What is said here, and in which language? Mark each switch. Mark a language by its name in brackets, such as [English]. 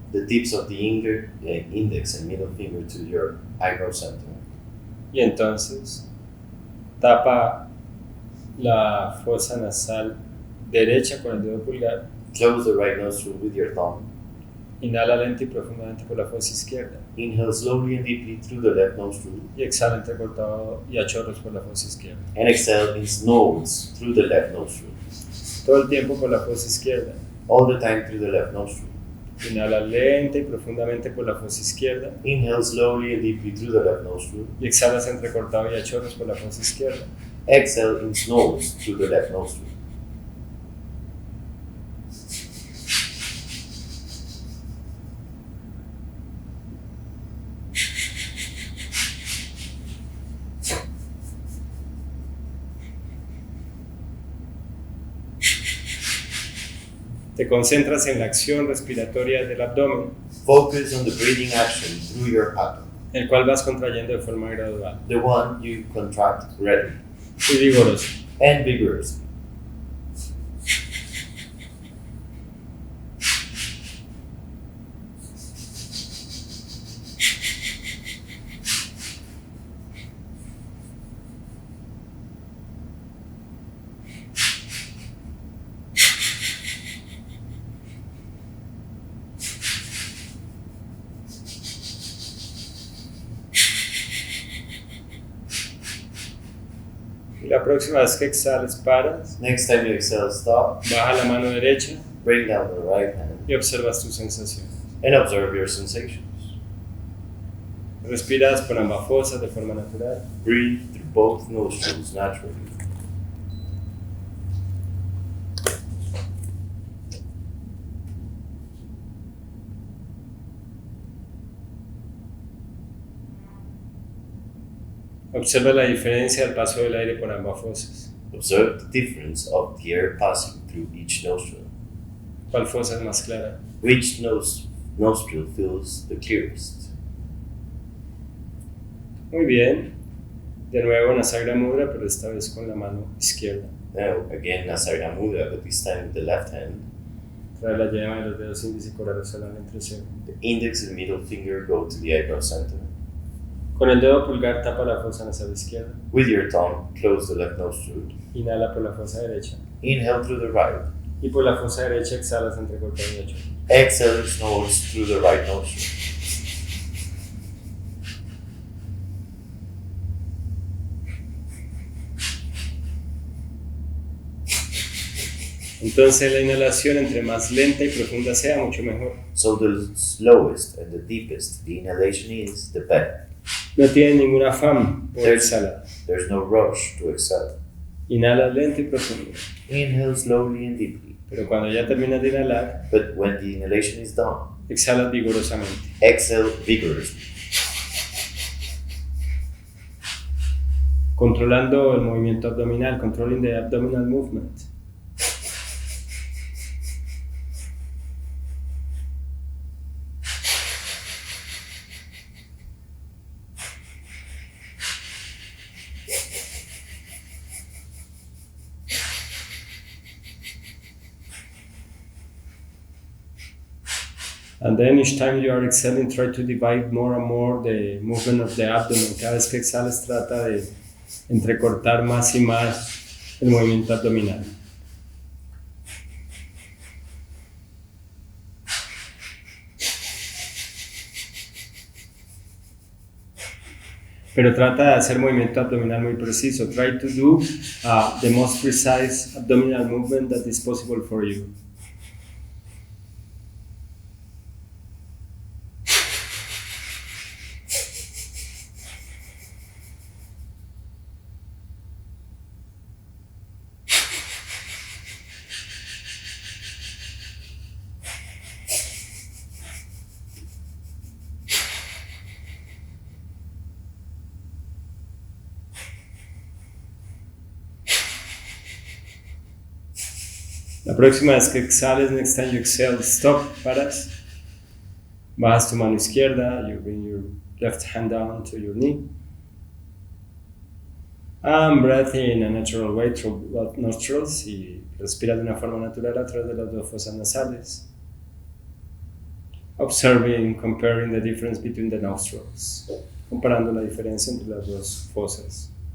[English] The tips of the index and middle finger to your eyebrow center. [Spanish] Y entonces tapa la fosa nasal derecha con el dedo pulgar. [English] Close the right nostril with your thumb. [Spanish] Inhala lenta y profundamente por la fosa izquierda. [English] Inhale slowly and deeply through the left nostril. [Spanish] Y exhala entrecortado y a chorros por la fosa izquierda. [English] And exhale in snorts through the left nostril. [Spanish] Todo el tiempo por la fosa izquierda. [English] All the time through the left nostril. [Spanish] Inhala lenta y profundamente por la fosa izquierda. [English] Inhale slowly and deeply through the left nostril. [Spanish] Y exhalas entrecortado y a chorros por la fosa izquierda. [English] Exhale in snorts through the left nostril. [Spanish] Te concentras en la acción respiratoria del abdomen, [English] Focus on the breathing action through your abdomen, [Spanish] el cual vas contrayendo de forma gradual [English] the one you contract readily [Spanish] y vigorosa. [English] and vigorously. [Spanish] Y la próxima vez que exhales, paras, [English] Next time you exhale, stop, [Spanish] baja la mano derecha [English] bring down the right hand, [Spanish] y observas tus sensaciones. [English] and observe your sensations. [Spanish] Respiras por ambas fosas de forma natural. [English] Breathe through both nostrils naturally. [Spanish] Observa la diferencia del paso del aire por ambas fosas. [English] Observe the difference of the air passing through each nostril. [Spanish] ¿Cuál fosa es más clara? [English] Which nostril feels the clearest? [Spanish] Muy bien. De nuevo Nasagra Mudra, pero esta vez con la mano izquierda. [English] Now, again, Nasagra Mudra, but this time with the left hand. [Spanish] Trae la yema de los dedos índice y corazón al entrecejo. [English] The index and middle finger go to the eyebrow center. [Spanish] Con el dedo pulgar tapa la fosa nasal izquierda. [English] With your tongue, close the left nostril. [Spanish] Inhala por la fosa derecha. [English] Inhale through the right. [Spanish] Y por la fosa derecha exhalas entrecortado y a chorros. [English] Exhale snorts through the right nostril. [Spanish] Entonces la inhalación entre más lenta y profunda sea, mucho mejor. [English] So the slowest and the deepest the inhalation is, the better. [Spanish] No tiene ningún afán por exhalar. [English] There's no rush to exhale. [Spanish] Inhala lento y profundo. [English] Inhale slowly and deeply. [Spanish] Pero cuando ya terminas de inhalar, [English] But when the inhalation is done, [Spanish] exhalas vigorosamente. [English] exhale vigorously. [Spanish] Controlando el movimiento abdominal, [English] controlling the abdominal movement. And then each time you are exhaling, try to divide more and more the movement of the abdomen. [Spanish] Cada vez que exhales, trata de entrecortar más y más el movimiento abdominal. Pero trata de hacer movimiento abdominal muy preciso. [English] Try to do the most precise abdominal movement that is possible for you. [Spanish] La próxima vez que exhales, [English] next time you exhale, stop, [Spanish] paras. Bajas tu mano izquierda, [English] you bring your left hand down to your knee. And breathe in a natural way through both nostrils [Spanish] y respira de una forma natural a través de las dos fosas nasales. [English] Observing, comparing the difference between the nostrils. [Spanish] Comparando la diferencia entre las dos fosas.